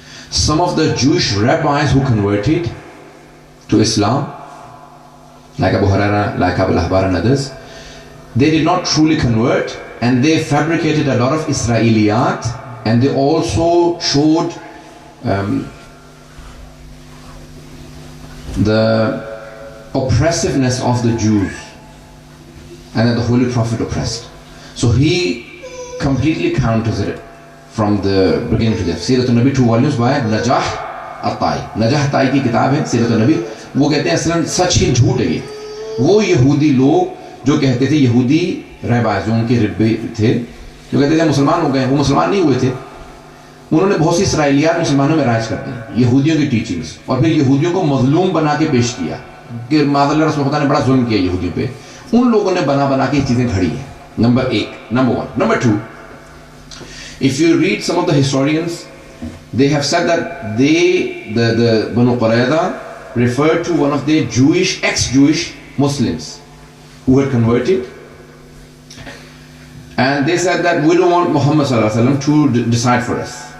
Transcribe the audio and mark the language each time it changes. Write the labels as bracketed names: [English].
[English] Some of the Jewish rabbis who converted to Islam, like Abu Huraira, like Abu al-Ahbar and others, they did not truly convert, and they fabricated a lot of Israeliyat, and they also showed the oppressiveness of the Jews, and that the Holy Prophet oppressed. So he completely counters it from the beginning to the end. Siratul Nabi, 2 volumes by Najah al-Tai. [Urdu] Najah al-Tai کی کتاب ہے سیرت النبی. وہ کہتے ہیں اصلاً سچ ہی جھوٹ ہے یہ. وہ یہودی لوگ جو کہتے تھے، یہودی رہبائز جو ان کے ربے تھے، جو کہتے تھے مسلمان ہو گئے، وہ مسلمان نہیں ہوئے تھے. انہوں نے بہت سی اسرائیلیات مسلمانوں میں رائج کر دی، یہودیوں کی ٹیچنگز، اور پھر یہودیوں کو مظلوم بنا کے پیش کیا کہ معاذ اللہ رسول خدا نے بڑا ظلم کیا یہودیوں پہ. ان لوگوں نے بنا کے یہ چیزیں کھڑی ہیں. Number 1. Number 1. [English] Number 2, if you read some of the historians, they have said that the Banu Qurayza referred to one of their ex-Jewish Muslims who had converted, and they said that we don't want Muhammad sallallahu alaihi wasallam to decide for us.